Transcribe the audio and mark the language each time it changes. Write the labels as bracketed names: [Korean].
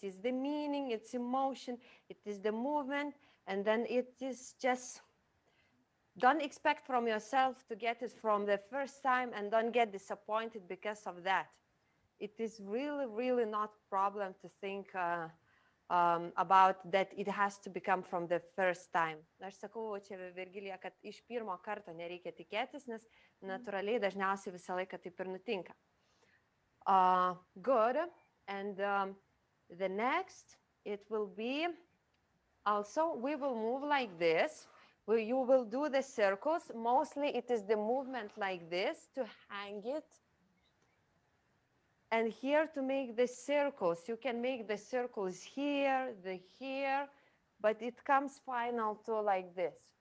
[English] It's the meaning, it's emotion, it is the movement, and then it is just, don't expect from yourself to get it from the first time and don't get disappointed because of that. It is really, really not a problem to think about that it has to become from the first time. [Lithuanian] Aš sakau čia Virgilija, kad iš pirmo karto nereikia tikėtis, nes natūraliai dažniausiai visą laiką taip ir nutinka. [English] Good. And the next, it will be, also we will move like this. You will do the circles. Mostly it is the movement like this to hang it. And here to make the circles. You can make the circles here, here, but it comes final to like this.